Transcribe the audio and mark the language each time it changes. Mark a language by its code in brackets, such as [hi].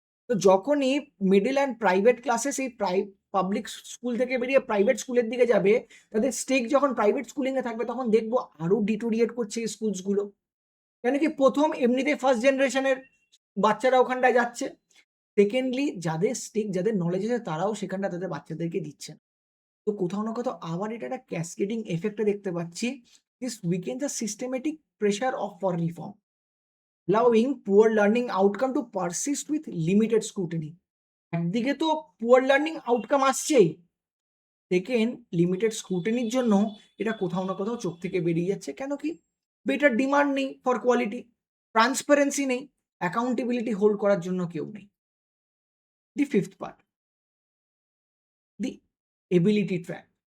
[bn] তো যখনই middle and private ক্লাসে সেই পাবলিক স্কুল থেকে বেরিয়ে প্রাইভেট স্কুলের দিকে যাবে, তাদের স্টেক যখন প্রাইভেট স্কুলিং এ থাকবে তখন দেখবো আরো ডিটোরিয়েট করছে এই স্কুলস গুলো। কেন কি? ১ম এমনিতেই ফার্স্ট জেনারেশনের বাচ্চারা ওখানটায় যাচ্ছে। সেকেন্ডলি যাদের স্টেক, যাদের নলেজ আছে তারাও সেখানটা তাদের বাচ্চাদেরকে দিচ্ছে না। তো কোথাও না কোথাও আবার এটা একটা ক্যাসকেডিং ইফেক্ট এ দেখতে পাচ্ছি। [en] This weakens the systematic pressure of for reform, allowing poor learning outcome to persist with limited scrutiny. [bn] একদিকে তো পুয়ার লার্নিং আউটকাম আসছেই, সেকেন্ড লিমিটেড স্ক্রুটিনির জন্য এটা কোথাও না কোথাও চোখ থেকে বেরিয়ে যাচ্ছে। কেন কি? বেটার ডিমান্ড নেই ফর কোয়ালিটি। ট্রান্সপারেন্সি নেই, অ্যাকাউন্টেবিলিটি হোল্ড করার জন্য কেউ নেই। [en] The fifth part, the ability track.